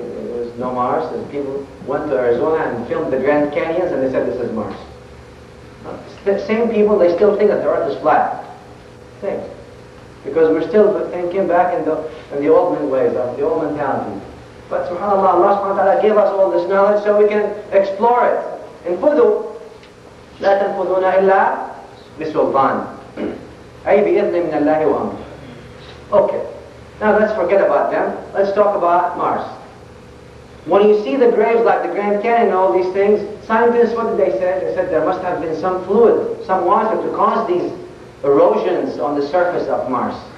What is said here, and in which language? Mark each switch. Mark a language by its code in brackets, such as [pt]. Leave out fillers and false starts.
[en] There was no Mars. People went to Arizona and filmed the Grand Canyons and they said this is Mars. The same people, they still think that the earth is flat. Same. Because we're still thinking back in the old ways, of the old mentality. But subhanAllah, Allah subhanahu wa ta'ala gave us all this knowledge so we can explore it. [ar] انفذوا لا تنفذون إلا بسلطان أي بإذن من الله وأمره. [en] Okay. Now let's forget about them. Let's talk about Mars. When you see the graves like the Grand Canyon and all these things, scientists, what did they say? They said there must have been some fluid, some water to cause these erosions on the surface of Mars.